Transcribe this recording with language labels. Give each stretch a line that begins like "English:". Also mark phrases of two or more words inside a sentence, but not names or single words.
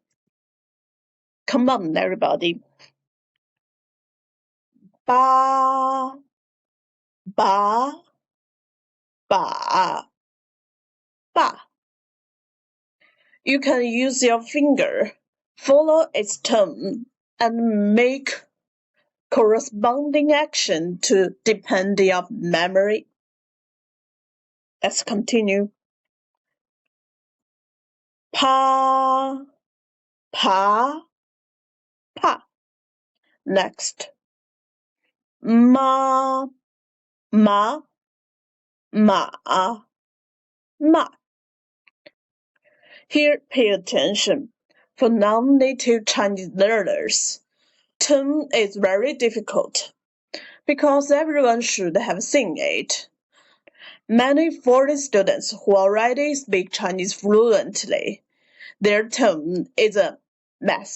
English: Come on, everybody. Ba, ba, ba, ba. You can use your finger, follow its tone, and make corresponding action to depend your memory. Let's continue. Pa, pa, pa. Next. Ma, ma, ma, ma. Here, pay attention. For non-native Chinese learners, tone is very difficult because everyone should have seen it. Many foreign students who already speak Chinese fluently, their tone is a mess.